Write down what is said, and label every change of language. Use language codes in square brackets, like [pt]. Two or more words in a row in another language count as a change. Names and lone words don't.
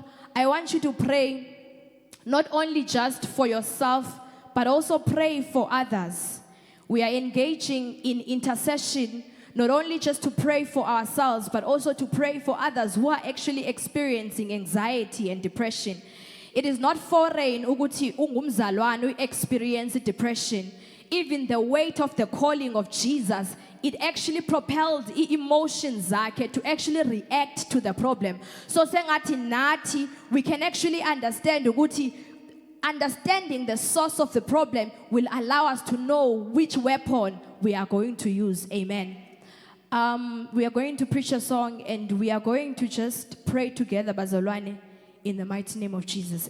[en] I want you to pray not only just for yourself, but also pray for others. We are engaging in intercession, not only just to pray for ourselves, but also to pray for others who are actually experiencing anxiety and depression. It is not foreign [ss] ukuthi ungumzalwane [en] experience depression. Even the weight of the calling of Jesus, it actually propelled emotions zakhe to actually react to the problem. [ss] So sengathi nathi, [en] we can actually understand ukuthi understanding the source of the problem will allow us to know which weapon we are going to use. Amen. We are going to preach a song and we are going to just pray together, bazalwane, in the mighty name of Jesus.